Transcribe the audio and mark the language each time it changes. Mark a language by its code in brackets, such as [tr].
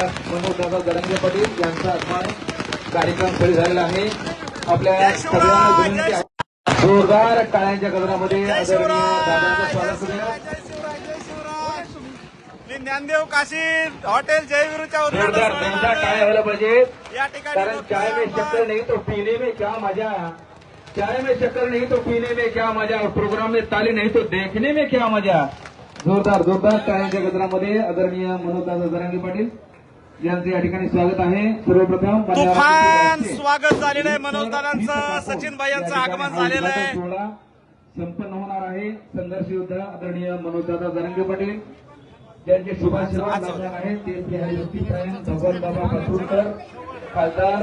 [mr] मनोज दादा जरांगे पाटील यांचा आगमन कार्यक्रम सुरू झालेला आहे. आपल्या सगळ्यांना विनंती आहे जोरदार टाळ्यांच्या गजरामध्ये आदरणीय दादांचं स्वागत करूया. ज्ञानदेव काशी हॉटेल जयवीरूच्या जोरदार टाळ्या व्हायला पाहिजे, या ठिकाणी [hi] कारण चाय में शक्कर नहीं तो पीने में क्या मजा, चाय में शक्कर नहीं तो पीने में क्या मजा, प्रोग्राम में ताली नहीं तो देखने में क्या मजा. [mr] जोरदार टाळ्यांच्या गजरामध्ये आदरणीय मनोज दादा जरांगे पाटील यांचे या ठिकाणी स्वागत आहे. सर्वप्रथम तुफान स्वागत झालेलं आहे मनोज दादांचं, सचिन भाई यांचं आगमन झालेलं आहे. सोहळा संपन्न होणार आहे. संघर्ष योद्धा आदरणीय मनोज दादा जरांगे पाटील यांचे शुभाशीर्वाद लाभणार आहेत ते श्री हरिभक्तीपरायण भगवान बाबा पातुरकर, खासदार.